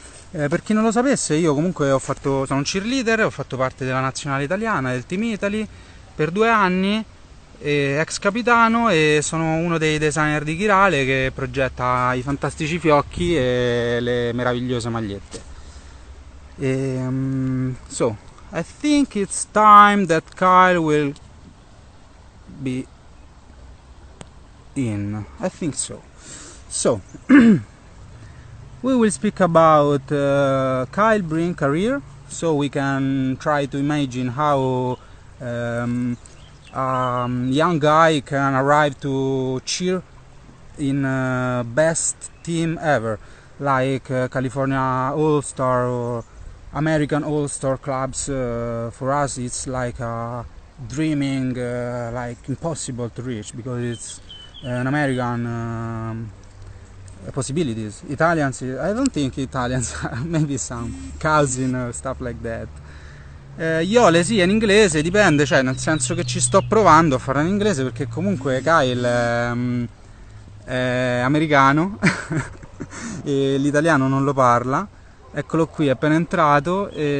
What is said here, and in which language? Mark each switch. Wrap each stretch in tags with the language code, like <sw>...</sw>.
<it>Per chi non lo sapesse, io comunque sono un cheerleader, ho fatto parte della nazionale italiana, del Team Italy per 2 anni, ex capitano, e sono uno dei designer di Kirale che progetta i fantastici fiocchi e le meravigliose magliette.</it> <en>So, I think it's time that Kyle will be in. I think so. So, we will speak about Kyle Brink career, so we can try to imagine how young guy can arrive to cheer in best team ever, like California All-Star or American All-Star clubs. For us it's like dreaming, like impossible to reach, because it's an American possibilities. Italians, I don't think Italians, maybe some cousin or stuff like that.</en> <it>Iole sì, è in inglese, dipende, cioè nel senso che ci sto provando a farlo in inglese perché comunque Kyle è americano e l'italiano non lo parla. Eccolo qui, è appena entrato.</it>